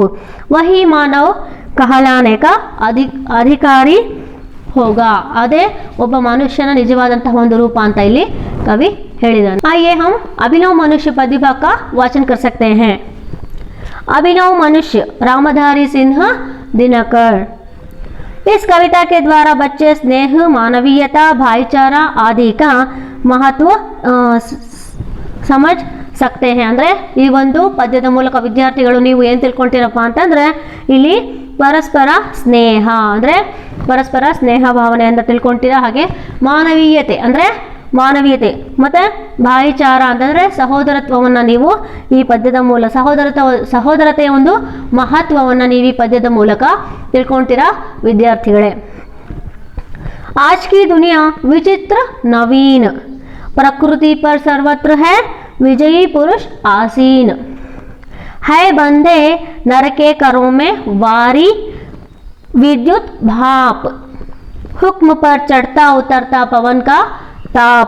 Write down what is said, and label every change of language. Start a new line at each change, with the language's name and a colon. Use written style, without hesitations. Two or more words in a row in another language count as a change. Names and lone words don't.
Hindi: वही मानव कहलाने का अधिकारी होगा,
Kannada: ಅದೇ ಒಬ್ಬ ಮನುಷ್ಯನ ನಿಜವಾದಂತಹ ಒಂದು ರೂಪ ಅಂತ ಇಲ್ಲಿ ಕವಿ ಹೇಳಿದಾನೆ.
Hindi: आइए हम अभिनव मनुष्य प्रतिभा का वाचन कर सकते हैं. अभिनव मनुष्य रामधारी सिंह दिनकर. इस कविता के द्वारा बच्चे स्नेह, मानवीयता, भाईचारा आदि का महत्व समझ सकते हैं.
Kannada: ಅಂದರೆ ಈ ಒಂದು ಪದ್ಯದ ಮೂಲಕ ವಿದ್ಯಾರ್ಥಿಗಳು ನೀವು ಏನು ತಿಳ್ಕೊಂತೀರಪ್ಪ ಅಂತಂದರೆ ಇಲ್ಲಿ ಪರಸ್ಪರ ಸ್ನೇಹ ಅಂದರೆ ಪರಸ್ಪರ ಸ್ನೇಹ ಭಾವನೆಯಿಂದ ತಿಳ್ಕೊಂತೀರಾ. ಹಾಗೆ ಮಾನವೀಯತೆ ಅಂದರೆ ಮಾನವೀಯತೆ ಮತ್ತು ಭಾಯಿಚಾರ ಅಂತಂದರೆ ಸಹೋದರತ್ವವನ್ನು ನೀವು ಈ ಪದ್ಯದ ಮೂಲಕ ಸಹೋದರತೆಯ ಒಂದು ಮಹತ್ವವನ್ನು ನೀವು ಈ ಪದ್ಯದ ಮೂಲಕ ತಿಳ್ಕೊಳ್ತೀರಾ ವಿದ್ಯಾರ್ಥಿಗಳೇ.
Hindi: आज की दुनिया विचित्र नवीन, प्रकृति पर सर्वत्र है विजयी पुरुष आसीन. है बंधे नर के करों में वारी विद्युत भाप, हुक्म पर चढ़ता उतरता पवन का ताप.